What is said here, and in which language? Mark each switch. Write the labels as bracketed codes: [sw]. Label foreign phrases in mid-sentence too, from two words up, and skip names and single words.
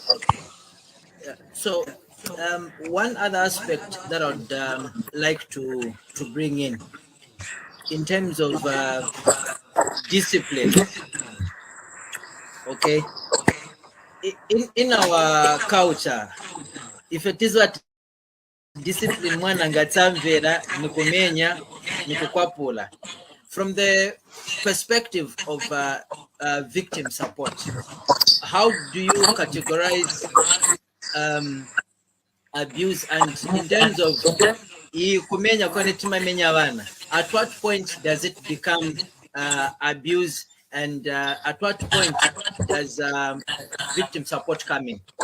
[en] So one other aspect that I'd like to bring in terms of discipline. Okay. In our culture, if it is what discipline [ny] mwana ngatamvera nikumenya nikukwapula, [en] from the perspective of victim support, how do you categorize abuse, and in terms of [ny] kumenya kwanetimamenya vana, [en] at what point does it become abuse, and at what point does victim support come in?